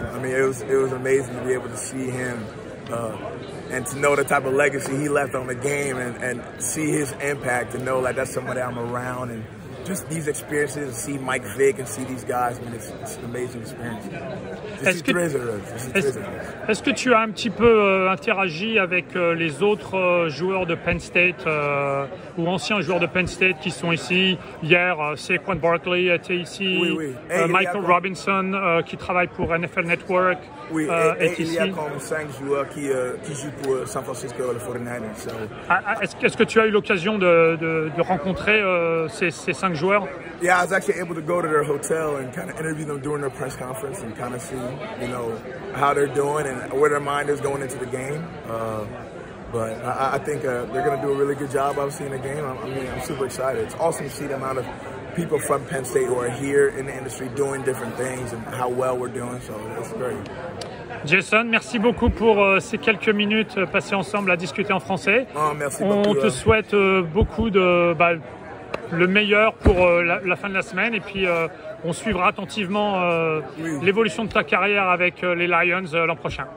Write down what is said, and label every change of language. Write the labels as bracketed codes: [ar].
[en] I mean, it was amazing to be able to see him and to know the type of legacy he left on the game and see his impact and know like that's somebody I'm around and just these experiences, and see Mike Vick and see these guys, I mean, it's an amazing experience. [fr] Est-ce que tu as un petit peu interagi avec les autres joueurs de Penn State ou anciens joueurs de Penn State qui sont ici? Hier, Saquon Barkley était ici, oui. Michael Robinson qui travaille pour NFL Network est ici. Il y a comme 5 joueurs qui jouent pour San Francisco et les 49ers. [en] So. [fr] Est-ce que tu as eu l'occasion de rencontrer ces 5 joueurs? [en] Yeah, I was actually able to go to their hotel and kind of interview them during their press conference and kind of see, you know, how they're doing and where their mind is going into the game. But I think they're going to do a really good job, obviously, in the game. I'm super excited. It's awesome to see the amount of people from Penn State who are here in the industry doing different things and how well we're doing. So it's great. [fr] Jason, merci beaucoup pour ces quelques minutes passées ensemble à discuter en français. Merci beaucoup. On te souhaite beaucoup le meilleur pour la fin de la semaine et puis on suivra attentivement l'évolution de ta carrière avec les Lions l'an prochain.